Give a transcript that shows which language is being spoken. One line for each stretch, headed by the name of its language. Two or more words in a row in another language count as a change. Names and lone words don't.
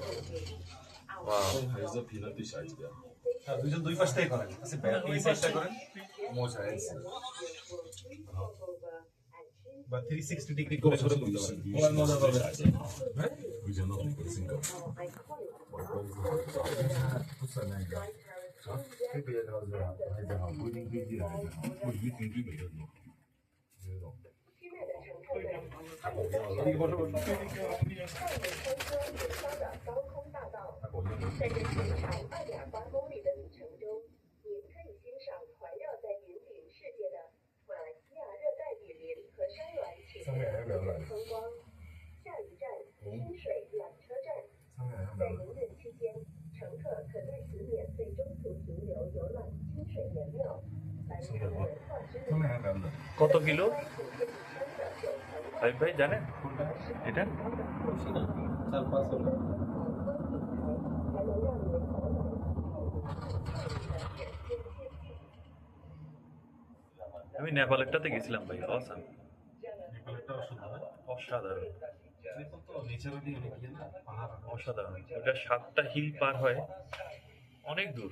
Chinese: 还是平的对小孩子比较好。
Bangla: দুইজন দুই পাশ থেকে করেন আচ্ছা এই সাইডটা করেন মজা আছে বা 360 ডিগ্রি করে করে করতে পারেন ওয়ান মজা পাবে হ্যাঁ ওই জন্য সিঙ্গল
Chinese: 特别的是还是好，不一定飞机来的，不一定基本的那种。在这全长2.8公里的旅程中，您可以欣赏环绕在云顶世界的马来西亚热带雨林和山峦起伏的风光。下一站清水缆车站，在营运期间，乘客可在此免费中途停留游览清水岩庙。
Bangla: কত কিলো ভাই জানেন এটা আমি নেপালেরটাতে গেছিলাম ভাই অসাম অসাধারণ অসাধারণ ওটা 7টা হিল পার হয় অনেক দূর